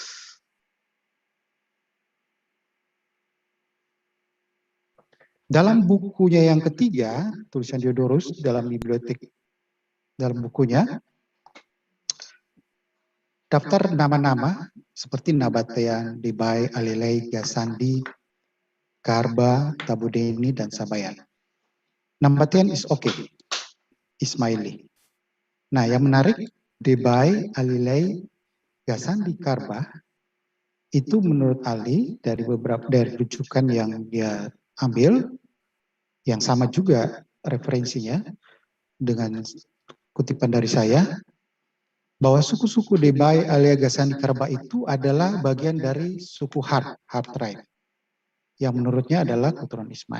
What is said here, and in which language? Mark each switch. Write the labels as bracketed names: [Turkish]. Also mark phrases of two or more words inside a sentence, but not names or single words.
[Indonesian] Dalam bukunya yang ketiga, tulisan Diodorus dalam bibliotek, dalam bukunya, daftar nama-nama seperti Nabatean, Debai, Alilei, Gasandi, Karba, Tabudeni, dan Sabayan. [English] Nabatean is okay, Ismaili. [Indonesian] Nah, yang menarik, Debai, Alilei, Gasandi, Karba, itu menurut Ali dari beberapa dari rujukan yang dia ambil, yang sama juga referensinya dengan kutipan dari saya, bahwa suku-suku Debai, Alia, Gasani, Karba itu adalah bagian dari suku Har tribe, yang menurutnya adalah keturunan Ismail.